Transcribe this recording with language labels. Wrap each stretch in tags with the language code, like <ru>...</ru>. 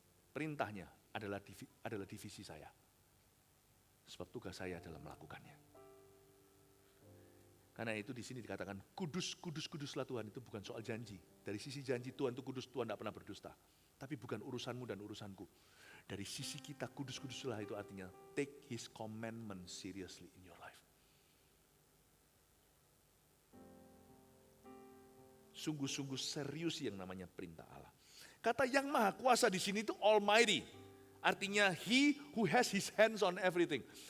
<id>Perintahnya adalah divisi saya. Sebab tugas saya adalah melakukannya. Karena itu di sini dikatakan kudus, kudus, kuduslah Tuhan, itu bukan soal janji. Dari sisi janji Tuhan itu kudus, Tuhan tidak pernah berdusta. Tapi bukan urusanmu dan urusanku. Dari sisi kita kudus, kuduslah itu artinya</id> <en>take his commandment seriously in your life.</en> <id>Sungguh-sungguh serius yang namanya perintah Allah. Kata yang maha kuasa di sini itu almighty. Artinya</id> <en>he who has his hands on everything.</en>